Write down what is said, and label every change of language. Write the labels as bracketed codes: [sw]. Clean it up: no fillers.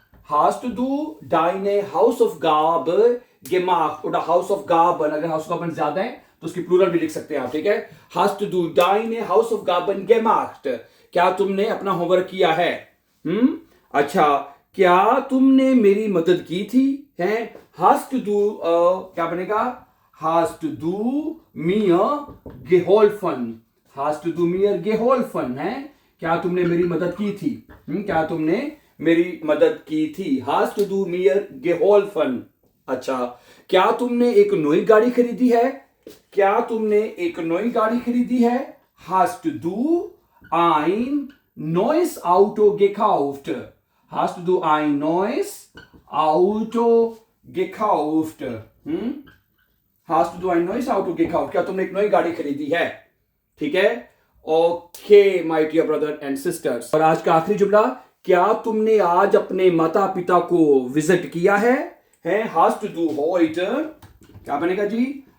[de] hast du deine Hausaufgabe gemacht, oder Hausaufgaben, [hi] अगर Hausaufgaben ज्यादा है तो उसकी प्लूरल भी लिख सकते हैं आप, ठीक है? [de] hast du deine Hausaufgaben gemacht? [hi] क्या तुमने अपना होमवर्क किया है? अच्छा, क्या तुमने मेरी मदद की थी? [de] hast du, [hi] क्या बनेगा? [de] hast du mir geholfen? hast du mir geholfen [hi] है, क्या तुमने मेरी मदद की थी? क्या तुमने मेरी मदद की थी? [de] hast du mir geholfen. [hi] अच्छा, क्या तुमने एक नई गाड़ी खरीदी है? क्या तुमने एक नई गाड़ी खरीदी है? [de] Hast du ein neues Auto gekauft? Hast du ein neues Auto gekauft? Hast du ein neues Auto gekauft? [hi] क्या तुमने एक नई गाड़ी खरीदी है? ठीक है, [en] Okay my dear brother and sisters. [hi] और आज का आखिरी जुमला, क्या तुमने आज अपने माता पिता को विजिट किया है? [de] Hast du heute, [hi] क्या बनेगा जी?